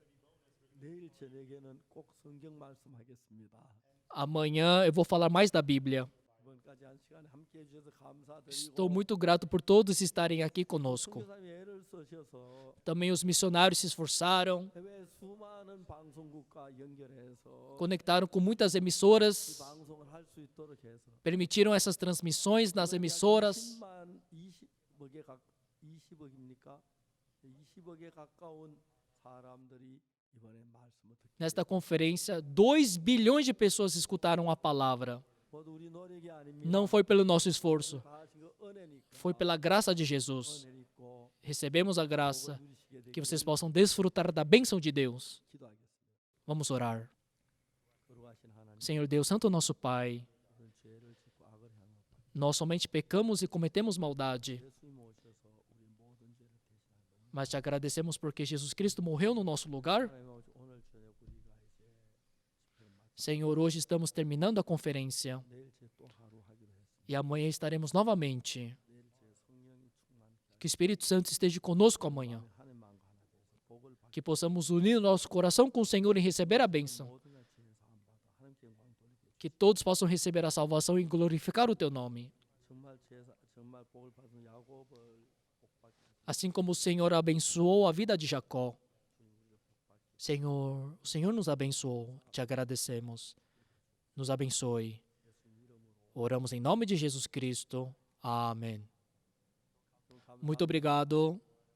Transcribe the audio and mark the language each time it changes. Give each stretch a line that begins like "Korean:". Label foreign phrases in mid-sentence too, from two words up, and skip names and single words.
Korean: 내일 저녁에는 꼭 성경 말씀하겠습니다.
Portuguese: Amanhã eu vou falar mais da Bíblia.
Korean: 이번까지 한 시간 함께 해주셔서 감사드리고
Portuguese: Estou muito grato por todos estarem aqui conosco.
Korean: 선교사님이 애를 쓰셔서
Portuguese: Também os missionários se esforçaram,
Korean: 해외 수많은 방송국과 연결해서
Portuguese: conectaram com muitas
Korean: 이
Portuguese: emissoras,
Korean: 방송을 할 수 있도록 해서
Portuguese: permitiram essas transmissões nas emissoras.
Korean: 20억입니까? 20억에 가까운 사람들이 이번에 말씀을 듣고
Portuguese: Nesta conferência, 2 bilhões de pessoas escutaram a palavra.
Korean: 모두 우리 노력이 아닙니다.
Portuguese: Não foi pelo nosso esforço,
Korean: 다 하신 거 은혜니까.
Portuguese: foi pela graça de Jesus.
Korean: 은혜 있고
Portuguese: Recebemos a graça,
Korean: 복을 누리시게
Portuguese: que
Korean: 되기를
Portuguese: vocês possam desfrutar da bênção de Deus.
Korean: 기도하겠습니다.
Portuguese: Vamos orar.
Korean: 거룩하신 하나님,
Portuguese: Senhor Deus, Santo nosso Pai,
Korean: 모든 죄를 짓고 악을 향하고
Portuguese: nós somente pecamos e cometemos maldade,
Korean: 예수님 오셔서 우리 모든 죄를 대신하고
Portuguese: mas te agradecemos porque Jesus Cristo morreu no nosso lugar.
Korean: 하나님 아버지, 오늘 저녁 우리가 이제 집회를 마치고
Portuguese: Senhor, hoje estamos terminando a conferência
Korean: 내일 또 하루 하기로 했습니다.
Portuguese: e amanhã estaremos novamente.
Korean: 내일 성령이 충만케
Portuguese: Que o Espírito Santo esteja conosco amanhã.
Korean: 하는 마음과 하나 되어서 복을 받고
Portuguese: Que possamos unir nosso coração com o Senhor e receber a bênção.
Korean: 모든 날 죄 사함 받아 하나님께 영광 돌리게
Portuguese: Que todos possam receber a salvação e glorificar o teu nome.
Korean: 정말 복을 받은 야곱을 복받게
Portuguese: Assim como o Senhor abençoou a vida de Jacó. Senhor, o Senhor nos abençoou. Te agradecemos. Nos abençoe. Oramos em nome de Jesus Cristo. Amém. Muito obrigado.